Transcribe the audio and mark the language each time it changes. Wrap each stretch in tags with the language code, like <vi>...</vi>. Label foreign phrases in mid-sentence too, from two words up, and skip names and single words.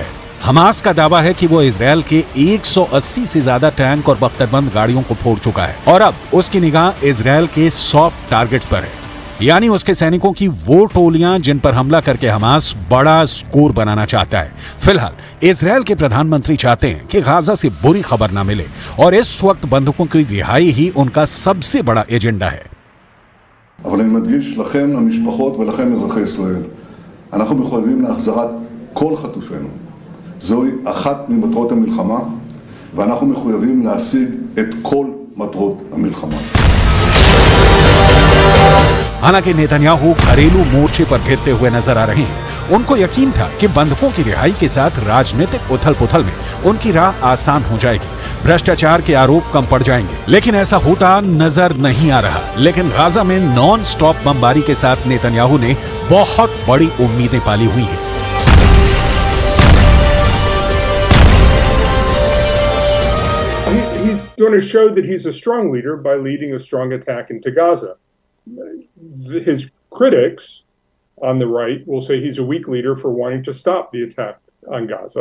<hi>हमास का दावा है कि वो इजरायल के 180 से ज्यादा टैंक और बख्तरबंद गाड़ियों को फोड़ चुका है और अब उसकी निगाह इजरायल के</hi> <en>soft targets</en> <hi>पर है, यानी उसके सैनिकों की वो टोलियां जिन पर हमला करके हमास बड़ा स्कोर बनाना चाहता है। फिलहाल इजरायल के प्रधानमंत्री चाहते हैं कि गाजा से बुरी खबर ना मिले और इस वक्त बंधकों की रिहाई ही उनका सबसे बड़ा एजेंडा है।</hi> <he>אבל אני מדגיש לכם, למשפחות ולכם אזרחי ישראל, אנחנו מחויבים להחזרת כל חטופינו. זוהי אחת ממטרות המלחמה, ואנחנו מחויבים להשיג את כל מטרות המלחמה.</he> <hi>हालांकि नेतन्याहू घरेलू मोर्चे पर घिरते हुए नजर आ रहे हैं। उनको यकीन था कि बंधकों की रिहाई के साथ राजनीतिक उथल-पुथल में उनकी राह आसान हो जाएगी, भ्रष्टाचार के आरोप कम पड़ जाएंगे, लेकिन ऐसा होता नजर नहीं आ रहा। लेकिन गाजा में</hi> <en>non stop</en> <hi>बमबारी के साथ नेतन्याहू ने बहुत बड़ी उम्मीदें पाली हुई हैं।</hi> <en>He's going to show that he's a strong leader by leading a strong attack into Gaza. His critics on the right will say he's a weak leader for wanting to stop the attack on Gaza.</en>